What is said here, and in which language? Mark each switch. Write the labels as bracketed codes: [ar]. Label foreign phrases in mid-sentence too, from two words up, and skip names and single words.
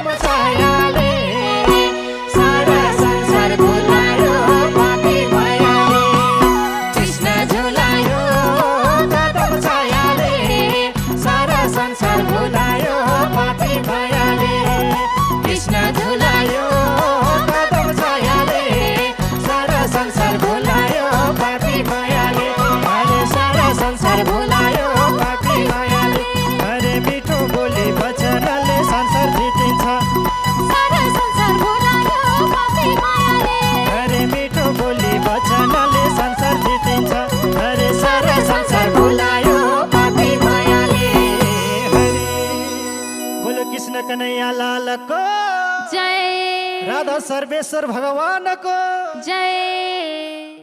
[ne] छायाले सारा संसार भुलायो पापी मायाले कृष्ण झुलायो कदम छायाले सारा संसार भुलायो पापी मायाले कृष्ण झुलायो कदम छायाले सारा संसार भुलायो पापी मायाले अरे सारा संसार भुलायो पापी मायाले अरे मिठो बोली वचनले संसार जितिन्छ सारा संसार भुलायो पापी मायाले अरे मिठो बोली वचनले संसार जितिन्छ अरे सारा संसार भुलायो पापी मायाले [hi] हरे बोलो कृष्ण कन्हैया लाल को जय राधा सर्वेश्वर भगवान को जय